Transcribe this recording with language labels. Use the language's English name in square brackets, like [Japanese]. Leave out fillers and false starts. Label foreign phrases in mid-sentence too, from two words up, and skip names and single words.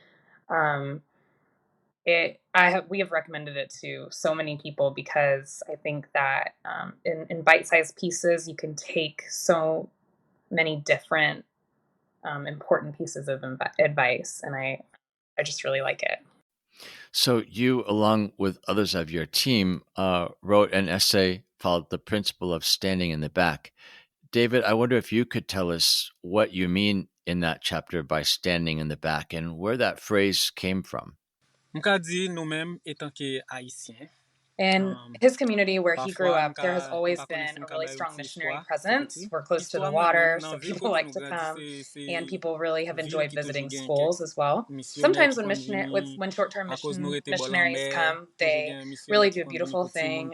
[English] We have recommended it to so many people because I think that in bite-sized pieces you can take so many different important pieces of advice, and I just really like it. So you, along with others of your team, wrote an essay called "The Principle of Standing in the Back." David, I wonder if you could tell us what you mean in that chapter by standing in the back and where that phrase came from. [Haitian Creole] Mka di nou menm etan ke Haitien. [English] In his community where he grew up, there has always been a really strong missionary presence. We're close to the water, so people like to come, and people really have enjoyed visiting schools as well. Sometimes when short-term missionaries come, they really do a beautiful thing.